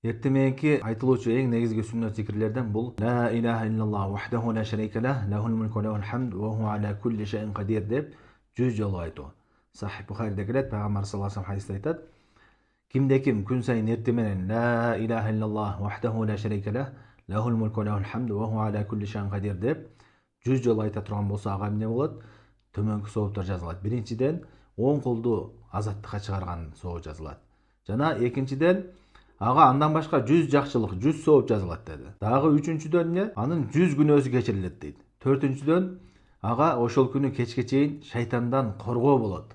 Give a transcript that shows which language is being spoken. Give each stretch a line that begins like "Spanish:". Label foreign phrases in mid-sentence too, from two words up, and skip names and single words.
Kyrgyz: Эртең мененки айтылуучу эң негизги сүннөт зикирлерден бул
Arabic: لا إله إلا الله وحده لا شريك له له الملك وله الحمد وهو على كل شيء قدير
Kyrgyz: деп 100 жолу айтуу. Сахих Бухариде келет, Пайгамбар
Arabic: صلى الله عليه
Kyrgyz: хадисте айтат: кимде ким күн сайын эртең менен
Arabic: لا إله إلا الله وحده لا شريك له له الملك وله الحمد وهو على كل شيء قدير
Kyrgyz: деп 100 жолу айта турган болсо, ага эмне болот? Төмөнкү сооптор жазылат. Биринчиден, оң колду азаттыкка чыгарган соо жазылат. Жана экинчиден, ага андан башка 100 жакшылык, 100 сооп жазылат деди. Дагы үчүнчүдөн эмне? Анын 100 күнөөсү кечирилет дейт. Төртүнчүдөн, ага ошол күнү кечке чейин шайтандан коргоо болот.